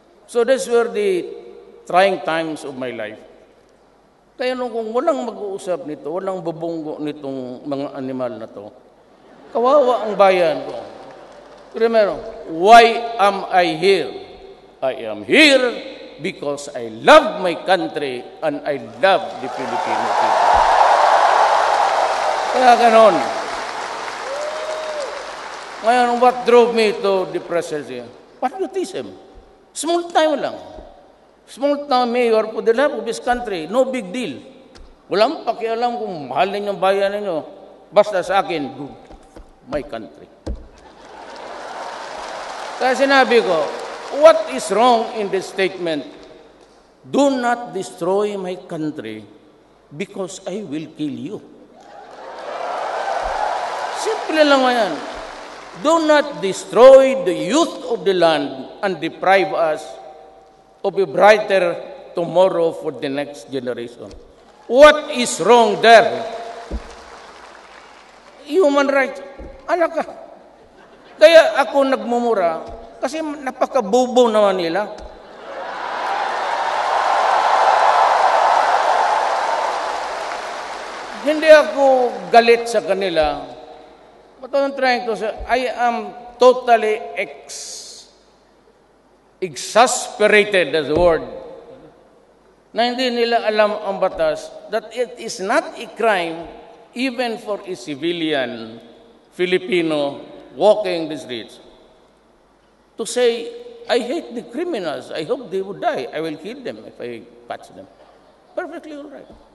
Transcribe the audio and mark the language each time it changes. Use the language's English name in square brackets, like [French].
[English] So these were the trying times of my life. [Filipino] Kaya nung kung walang mag-uusap nito, walang bubunggo nitong mga animal na to, kawawa ang bayan ko. [English] Remember, why am I here? I am here because I love my country and I love the Filipino people. Kaya ganon. Ngayon, what drove me to the presidency? Patriotism. Small time lang. Small town mayor for the love of his country. No big deal. [Filipino] Walang pakialam kung mahal ninyo ang bayan ninyo. Basta sa akin, my country. [English] Kaya sinabi ko, what is wrong in this statement? do not destroy my country because I will kill you. Simple lang yan. Do not destroy the youth of the land and deprive us of a brighter tomorrow for the next generation. What is wrong there? [Filipino] Human rights. Anak ka. Kaya ako nagmumura kasi napakabobo naman nila. Hindi ako galit sa kanila. [English] But I'm trying to say, I am totally exasperated, that's the word, na hindi nila alam ang batas, that it is not a crime even for a civilian Filipino walking the streets to say, I hate the criminals, I hope they would die, I will kill them if I catch them. Perfectly all right.